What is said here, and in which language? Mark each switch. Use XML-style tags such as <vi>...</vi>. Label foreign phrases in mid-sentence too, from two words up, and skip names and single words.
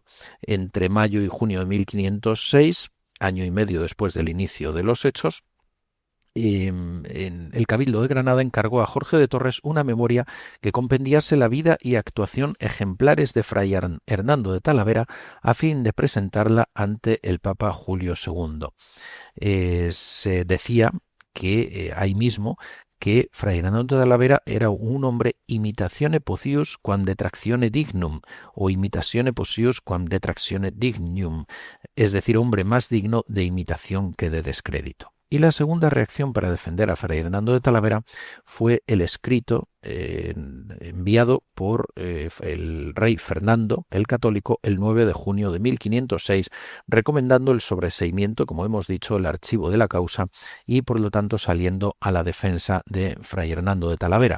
<es>Entre mayo y junio de 1506, año y medio después del inicio de los hechos, el Cabildo de Granada encargó a Jorge de Torres una memoria que compendiase la vida y actuación ejemplares de Fray Hernando de Talavera a fin de presentarla ante el Papa Julio II. Se decía que ahí mismo que Fray Hernando de Talavera era un hombre</es> <la>imitazione possius quam detractione dignum,</la> <es>o</es> <la>imitazione possius quam detractione dignum,</la> <es>es decir, hombre más digno de imitación que de descrédito. Y la segunda reacción para defender a Fray Hernando de Talavera fue el escrito enviado por el rey Fernando el Católico el 9 de junio de 1506, recomendando el sobreseimiento, como hemos dicho, el archivo de la causa y por lo tanto saliendo a la defensa de Fray Hernando de Talavera.</es>